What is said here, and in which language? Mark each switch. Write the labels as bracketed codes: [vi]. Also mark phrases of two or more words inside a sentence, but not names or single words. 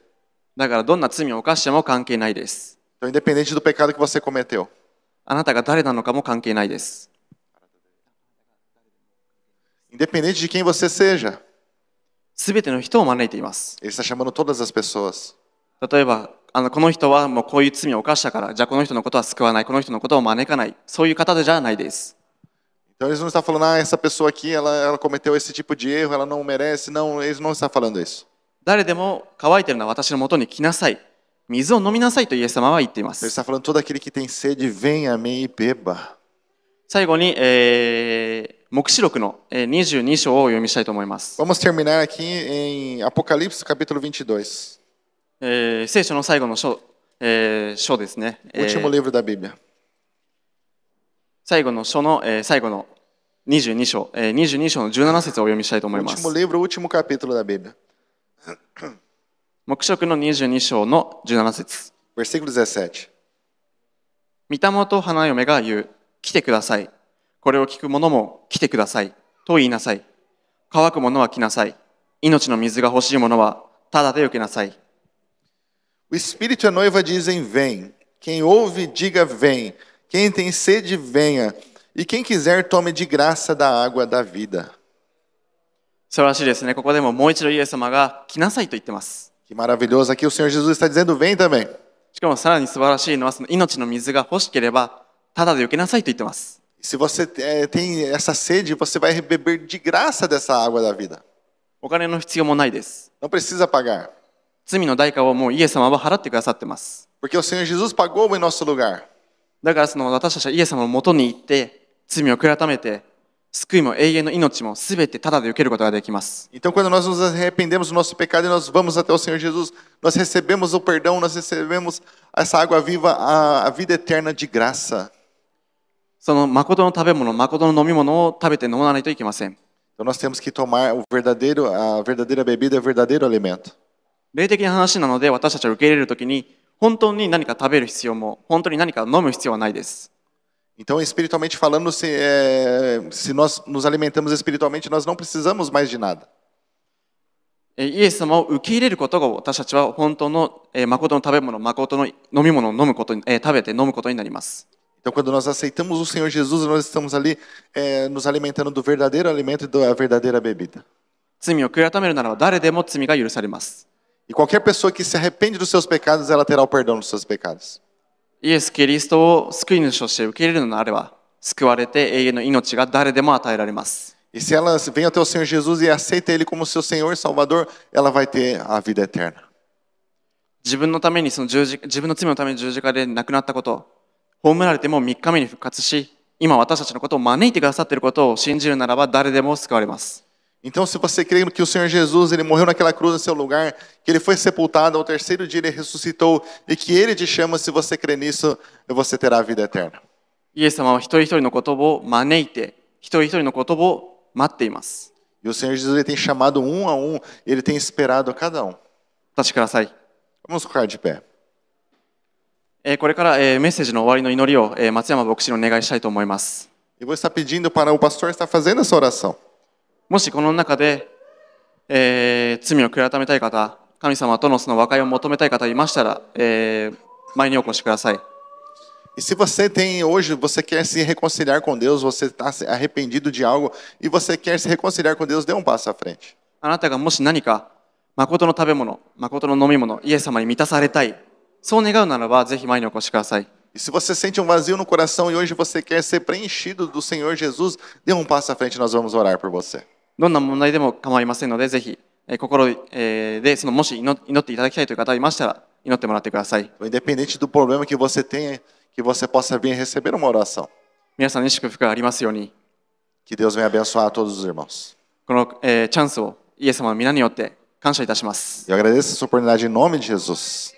[ja] だからどんな罪を犯しても関係ないです。 [pt] Então, independente do pecado que você cometeu, [ja] あなたが誰なのかも関係ないです。 [pt] independente de quem você seja, [ja] すべての人を招いています。 [pt] Ele está chamando todas as pessoas. [ja] 例えば、この人はもうこういう罪を犯したから、じゃあこの人のことは救わない、この人のことを招かない、そういう方じゃないです。 [pt] Então, eles não estão falando: essa pessoa aqui, ela cometeu esse tipo de erro, ela não merece. Não, eles não estão falando isso. [ja] 誰でも乾いているのは私のもとに来なさい。水を飲みなさいとイエス様は言っていま [pt] Ele [ja] す。 [pt] está falando: todo aquele que tem sede, venha a mim e beba. [ja] 最後に、黙示録の22章をお読みしたいと思います。 [pt] Vamos terminar aqui em Apocalipse, capítulo 22. [ja] 聖書の最後の章ですね。 [pt] Último livro da Bíblia. [ja] 最後の書の、最後の22章、22章の17節をお読みしたいと思います。 [pt] Último livro, último capítulo da Bíblia. [ja] 黙示録の22章の17節。 [pt] Versículo 17. [ja] 御霊と花嫁が言う、来てください。これを聞く者も来てください。と言いなさい。乾く者は来なさい。命の水が欲しい者はただで受けなさい。 [pt] O Espírito e a noiva dizem: vem. Quem ouve, diga: vem. Quem tem sede, venha. E quem quiser, tome de graça da água da vida. [ja] 素晴らしいですね。ここでももう一度イエス様が来なさいと言ってます。 [pt] Que maravilhoso. Aqui o Senhor Jesus está dizendo: vem também. [ja] しかもさらに素晴らしいのは、その命の水が欲しければただで受けなさいと言ってます。 [pt] Se você tem essa sede, você vai beber de graça dessa água da vida. [ja] お金の必要もないです。 [pt] Não precisa pagar. [ja] 罪の代価をもうイエス様は払ってくださってます。 [pt] Porque o Senhor Jesus pagou em nosso lugar. [ja] だからその私たちはイエス様のもとに行って罪を悔い改めて救いも永遠の命もすべてタダで受けることができます。 [pt] Então, quando nós nos arrependemos do nosso pecado e nós vamos até o Senhor Jesus, nós recebemos o perdão, nós recebemos essa água viva, a vida eterna de graça. [ja] その誠の食べ物、誠の飲み物を食べて飲まないといけません。 [pt] Então, nós temos que tomar a verdadeira bebida, o verdadeiro alimento. [ja] 霊的な話なので、私たちは受け入れるときに、本当に何か食べる必要も、本当に何か飲む必要はないです。 [pt] Então, espiritualmente falando, se nós nos alimentamos espiritualmente, nós não precisamos mais de nada. [ja] イエス様を受け入れることが私たちは本当の誠の食べ物、誠の飲み物を飲むことに、食べて飲むことになります。 [pt] Então, quando nós aceitamos o Senhor Jesus, nós estamos ali nos alimentando do verdadeiro alimento e da verdadeira bebida. [ja] 罪を悔い改めるならば誰でも罪が許されます。 [pt] E qualquer pessoa que se arrepende dos seus pecados, ela terá o perdão dos seus pecados. [ja] イエス・キリストを救い主として受け入れるのであれば、救われて永遠の命が誰でも与えられます。 [pt] E se ela vem até o Senhor Jesus e aceita Ele como seu Senhor e Salvador, ela vai ter a vida eterna. [ja] 自分のために自分の罪のために十字架で亡くなったこと、葬られても3日目に復活し、今私たちのことを招いてくださっていることを信じるならば誰でも救われます。 [pt] Então, se você crê que o Senhor Jesus ele morreu naquela cruz no seu lugar, que Ele foi sepultado, ao terceiro dia Ele ressuscitou e que Ele te chama, se você crê nisso, você terá a vida eterna. [ja] イエス様は一人一人のことを招いて、一人一人のことを待っています。 [pt] E o Senhor Jesus ele tem chamado um a um, Ele tem esperado a cada um. [ja] お立ちください。 [pt] Vamos ficar de pé. [ja] これからメッセージの終わりの祈りを松山牧師にお願いしたいと思います。 [pt] Eu vou estar pedindo para o pastor estar fazendo essa oração. [ja] もしこの中で、罪を悔い改めたい方、神様とのその和解を求めたい方いましたら、前にお越しください。 [pt] E se você tem hoje, você quer se reconciliar com Deus, você está arrependido de algo e você quer se reconciliar com Deus, dê um passo à frente. [ja] あなたがもし何か誠の食べ物、誠の飲み物、イエス様に満たされたい、そう願うならばぜひ前にお越しください。 [pt] E se você sente um vazio no coração e hoje você quer ser preenchido do Senhor Jesus, dê um passo à frente, nós vamos orar por você. [ja] どんな問題でも構いませんので、ぜひ心でもし祈っていただきたいという方がいましたら祈ってもらってください。 [pt] Independente do problema que você tenha, que você possa vir receber uma oração. [ja] 皆さんに祝福がありますように、 [pt] Que Deus venha abençoar a todos os irmãos. [ja] このチャンスをイエス様の皆によって感謝いたします。 [pt] Eu agradeço essa oportunidade em nome de Jesus.